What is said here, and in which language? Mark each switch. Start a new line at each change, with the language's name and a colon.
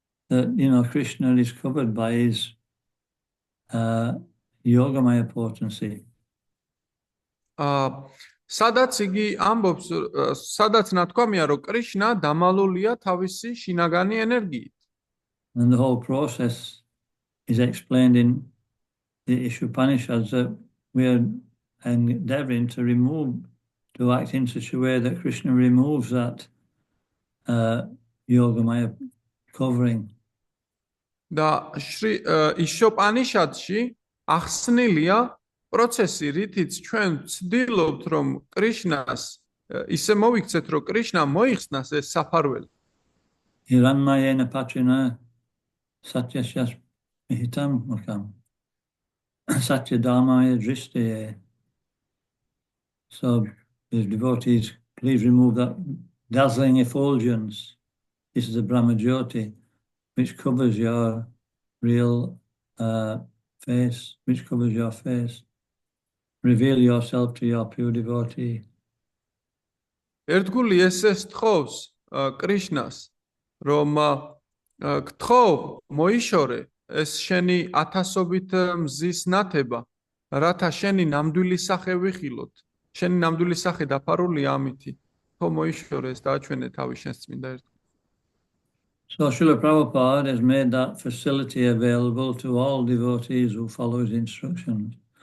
English: That Krishna is covered by his Yoga Maya potency.
Georgian: სადაც იგი ამბობს, სადაც ნათქვამია, რომ კრიშნა დამალულია თავისი შინაგანი ენერგიით.
English: And the whole process is explained in the Upanishads that we are endeavoring to act in such a way that Krishna removes that Yoga Maya covering.
Georgian: და იშოპანიშადში ახსნილია პროცესი, რითიც ჩვენ ვცდილობთ, რომ კრიშნას ისე მოვიქცეთ, რომ კრიშნა მოიხსნას ეს საფარველი.
Sanskrit: Hiranmayena Patrina Satyashas Mihitam Mukam Satyadhamaya Dristaye.
English: So the devotees, please remove that dazzling effulgence. This is the Brahmajyoti, which covers your real face, which covers your face. Reveal yourself to your pure devotee.
Georgian: ერთგული ესეს თხოვს კრიშნას, რომ გთხოვ მოიშორე ეს შენი ათასობით მზის ნათება, რათა შენი ნამდვილი სახე ვიხილოთ. შენი ნამდვილი სახე დაფარულია ამითი. ხო მოიშორე ეს დააჩვენე თავი შენს წმინდა ერთგულს.
English: So Srila Prabhupada has made that facility available to all devotees who follow his instructions.